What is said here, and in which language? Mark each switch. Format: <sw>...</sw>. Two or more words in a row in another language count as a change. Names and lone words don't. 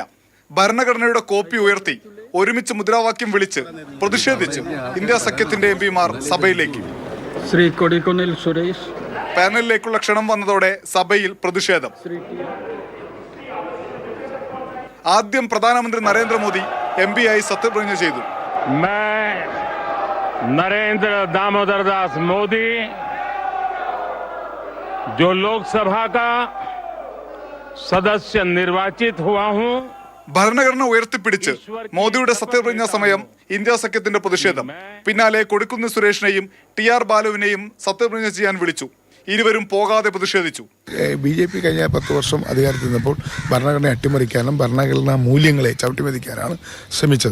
<ml>ഭരണഘടനയുടെ കോപ്പി ഉയർത്തി ഒരുമിച്ച് മുദ്രാവാക്യം വിളിച്ച് പ്രതിഷേധിച്ച് ഇന്ത്യ സഖ്യത്തിന്റെ എംപിമാർ സഭയിലേക്ക്. ശ്രീ കൊടിക്കുന്നിൽ സുരേഷ് പാനലിലേക്കുള്ള ക്ഷണം വന്നതോടെ സഭയിൽ പ്രതിഷേധം. ആദ്യം പ്രധാനമന്ത്രി നരേന്ദ്രമോദി എംപിയായി സത്യപ്രതിജ്ഞ ചെയ്തു.</ml> <hi>नरेंद्र दामोदर दास मोदी जो लोकसभा का सदस्य निर्वाचित हुआ हूं.</hi> <ml>ഭരണഘടന ഉയർത്തിപ്പിടിച്ച് മോദിയുടെ സത്യപ്രതിജ്ഞാ സമയം ഇന്ത്യ സഖ്യത്തിന്റെ പ്രതിഷേധം. പിന്നാലെ കൊടിക്കുന്നിൽ സുരേഷിനെയും TR ബാലുവിനെയും സത്യപ്രതിജ്ഞ ചെയ്യാൻ വിളിച്ചു. ഇരുവരും പോകാതെ പ്രതിഷേധിച്ചു. BJP കഴിഞ്ഞ 10 വർഷം അധികാരത്തിൽ നിന്നപ്പോൾ ഭരണഘടന അട്ടിമറിക്കാനും ഭരണഘടനാ മൂല്യങ്ങളെ ചവിട്ടിമെതിക്കാനാണ് ശ്രമിച്ചത്.</ml>